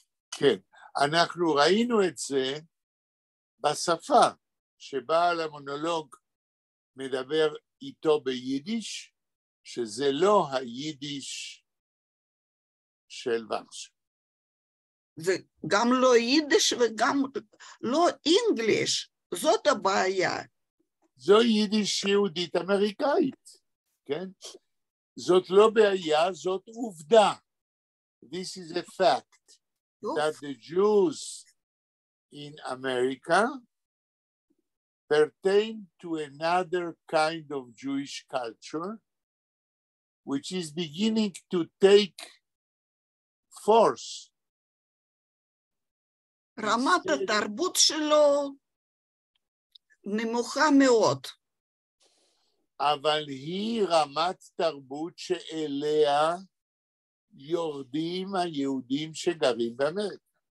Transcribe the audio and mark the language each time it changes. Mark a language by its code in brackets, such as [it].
[he] כן, אנחנו ראינו את זה בשפה, שבעל המונולוג מדבר איתו ביידיש, שזה לא היידיש של ורשה. זה גם לא יידיש וגם לא אנגליש, זאת הבעיה. זו יידיש יהודית אמריקאית, כן? זאת לא בעיה, זאת עובדה. [en] This is a fact that the Jews in America pertain to another kind of Jewish culture, which is beginning to take force. [he] רמת התרבות שלו נמוכה מאוד. אבל היא רמת תרבות שאליה יורדים היהודים שגרים באמריקה.